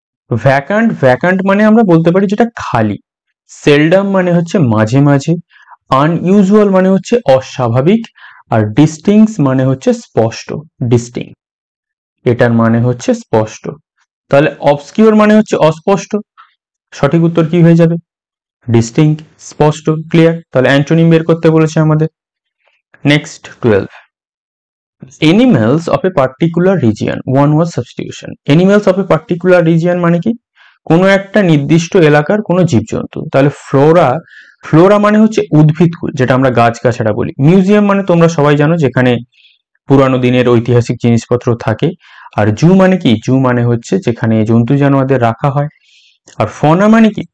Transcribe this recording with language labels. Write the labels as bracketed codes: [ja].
[bn] Vacant, vacant মানে আমরা বলতে পারি যেটা খালি। সেলডাম মানে হচ্ছে মাঝে মাঝে, আনইউজুয়াল মানে হচ্ছে অস্বাভাবিক, আর ডিস্টিংস মানে হচ্ছে স্পষ্ট। ডিস্টিং, এটার মানে হচ্ছে স্পষ্ট। তাহলে অবসকিউর মানে হচ্ছে অস্পষ্ট। সঠিক উত্তর কি হয়ে যাবে? ডিস্টিং, স্পষ্ট। ক্লিয়ার? তাহলে অ্যান্টোনিম বের করতে বলেছে আমাদের। [en] Next 12, animals of a particular region, one was substitution. Animals of a particular region [bn] মানে কি? কোনো একটা নির্দিষ্ট এলাকার কোনো জীবজন্তু। তাহলে ফ্লোরা, ফ্লোরা মানে হচ্ছে উদ্ভিদকুল, যেটা আমরা গাছগাছড়া বলি। মিউজিয়াম মানে তোমরা সবাই জানো যেখানে পুরানো দিনের ঐতিহাসিক জিনিসপত্র থাকে। আর জু মানে কি? জু মানে হচ্ছে যেখানে জন্তু জানোয়ারদের রাখা হয়। আর ফনা মানে কি?